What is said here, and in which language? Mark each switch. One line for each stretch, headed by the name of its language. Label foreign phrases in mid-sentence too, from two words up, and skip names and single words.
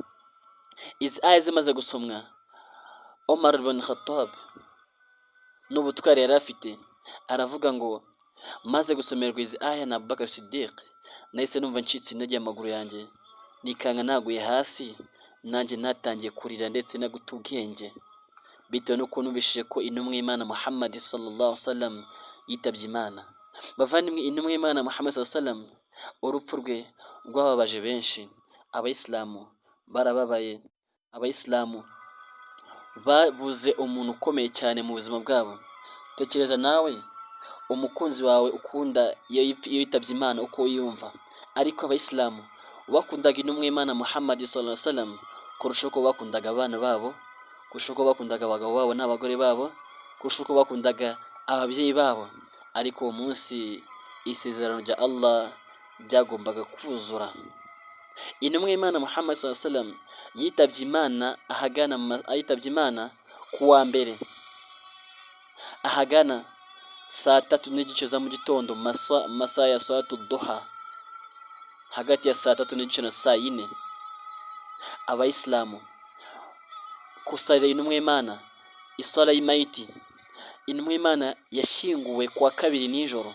Kinyarwanda: Izi aya zimaze gusomwa, Omar ibn Khattab n'ubutwari yari afite aravuga ngo maze gusomerwa izi aya na Abubakar Siddiq nahise numva ncitse intege amaguru yanjye, nikanga naguye hasi, nanjye natangiye kurira ndetse no guta ubwenge, bitewe n'uko numvishije ko intumwa y'Imana Muhammad
Arabic: صلى الله عليه وسلم
Kinyarwanda: yitabye Imana. Bavandimwe, intumwa y'Imana Muhammad
Arabic: صلى الله عليه وسلم
Kinyarwanda: urupfu rwe rwababaje benshi. Abayisilamu barababaye, abayisilamu babuze umuntu ukomeye cyane mu buzima bwabo. Tekereza nawe umukunzi wawe ukunda iyo yitabye Imana uko yumva, ariko abayisilamu bakundaga intumwa y'Imana Muhammad
Arabic: صلى الله عليه وسلم
Kinyarwanda: kurusha uko bakundaga abana babo, kurusha uko bakundaga abagabo babo n'abagore babo, kurusha uko bakundaga ababyeyi babo. Ariko uwo munsi isezerano rya Allah ryagombaga kuzura. Intumwa y'Imana Muhammad
Arabic: صلى الله عليه وسلم
Kinyarwanda: yitabye Imana kuwa mbere ahagana saa 3:30 za mu gitondo, masaa ya
Arabic: صلاة الضحى,
Kinyarwanda: hagati ya saa 3:30 na saa 4. Abayisilamu kusarira intumwa y'Imana isala y'imayiti, intumwa y'Imana yashyinguwe kuwa kabiri nijoro.